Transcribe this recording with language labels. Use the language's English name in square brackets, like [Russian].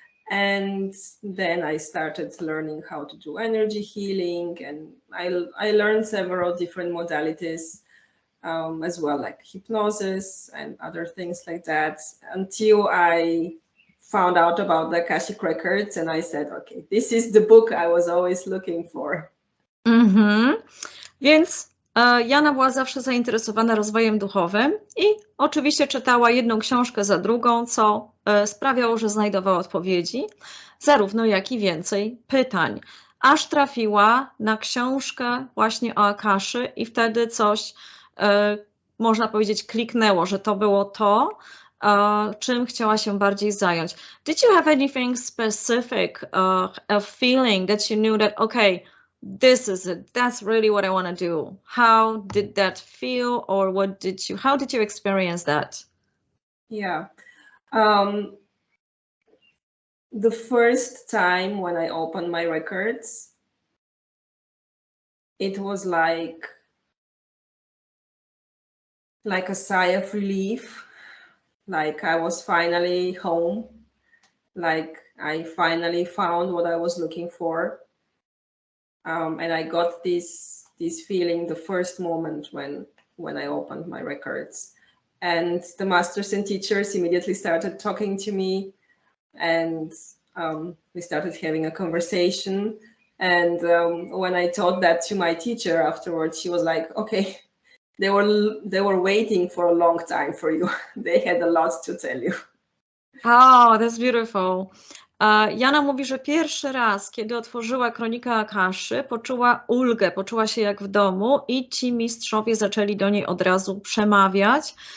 [English] And then I started learning how to do energy healing, and I learned several different modalities as well, like hypnosis and other things like that, until I found out about the Akashic Records, and I said, okay, this is the book I was always looking for. [Polish] Więc Jana była zawsze zainteresowana rozwojem duchowym i oczywiście czytała jedną książkę za drugą, co sprawiało, że znajdowała odpowiedzi, zarówno jak i więcej pytań. Aż trafiła na książkę właśnie o Akaszy i wtedy coś, można powiedzieć, kliknęło, że to było to, czym chciała się bardziej zająć. [English] Did you have anything specific, a feeling that you knew that, okay, this is it, that's really what I want to do? How did that feel, or how did you experience that? Yeah. The first time when I opened my records, it was like a sigh of relief, like I was finally home, like I finally found what I was looking for. And I got this feeling the first moment when I opened my records. And the masters and teachers immediately started talking to me, and we started having a conversation. And when I told that to my teacher afterwards, she was like, okay, they were waiting for a long time for you. They had a lot to tell you. Oh, that's beautiful. [Polish] Jana mówi, że pierwszy raz, kiedy otworzyła Kronika Akaszy, poczuła ulgę, poczuła się jak w domu i ci mistrzowie zaczęli do niej od razu przemawiać.